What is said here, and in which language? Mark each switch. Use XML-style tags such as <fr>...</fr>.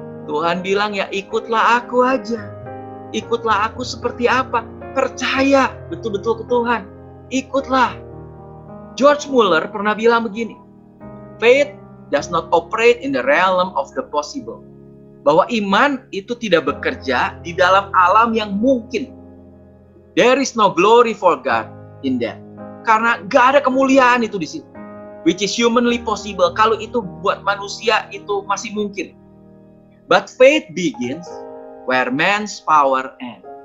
<id>Tuhan bilang, ya ikutlah aku aja. Ikutlah aku seperti apa? Percaya betul-betul ke Tuhan. Ikutlah.</id> <en>George Muller</en> <id>pernah bilang begini,</id> <en>faith does not operate in the realm of the possible.</en> <id>Bahwa iman itu tidak bekerja di dalam alam yang mungkin.</id> <en>There is no glory for God in that.</en> <id>Karena gak ada kemuliaan itu di situ.</id> <en>Which is humanly possible.</en> <id>Kalau itu buat manusia itu masih mungkin.</id> <en>But faith begins where man's power ends.</en>